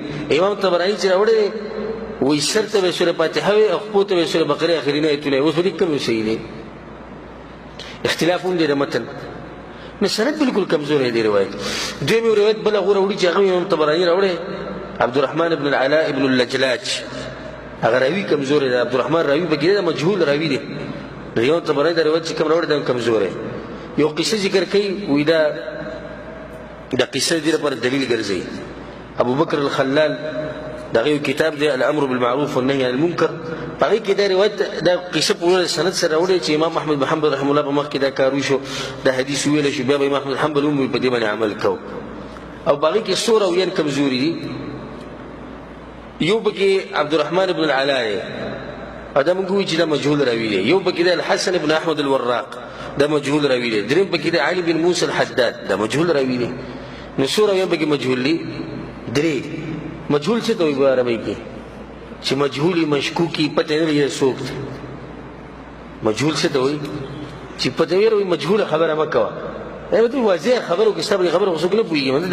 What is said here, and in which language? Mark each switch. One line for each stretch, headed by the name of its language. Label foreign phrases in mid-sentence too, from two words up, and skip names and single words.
Pashto: امام طبراني چې راوړی وایي سر ته به سوره فاتحه وي او خپو ته به سوره بقره اخرني ایتونه وي. اوس په دې کوم یو صحیح دی؟ اختلاف هم دی د متن. نو سند بالکل کمزوری دی روایت. دویم یو روایت بل هغه راوړي چې هغه امام طبراني راوړی عبدالرحمن بن العلاء بن اللجلاج. هغه راوي کمزوری دی. عبدالرحمن راوي پکې دی مجهول راوي دی. امام طبراني دا روایت چې کوم راوړی دا کمزوری. یو قصه ذکر کوي وایي دا قصه دې لپاره دلیل ګرځي. ابو بکر الخلال دا یو کتاب دی الامر بالمعروف والنهي عن المنکر. په هغې کې دا روایت دا قصه په ولې سند سره راوړی چې امام احمد بن حنبل رحمه الله په مخ کې دا کار وشو دا حدیث ویلی شو بیا به امام احمد بن حنبل هم په دې باندې عمل کو. او په هغې کې څو راویان کمزوري دي. یو پکې عبدالرحمن بن العلاء او دا موږ وایو چې دا مجهول راوي دی. یو پکې دی الحسن بن احمد الوراق دا مجهول راوي دی. دریم پکې دی علي بن موسى الحداد دا مجهول راوي دی. نو څو راویان پکې مجهول دي؟ درې. مجهول څه ته وایي په عربۍ کې؟ چې مجهولي مشکوکي پته نه لري څوک دی. مجهول څه ته وایي؟ چې پته وي مجهوله خبره مه کوه. دا ته واضح خبرو کې ستا خبره خو څوک نه پوهېږي.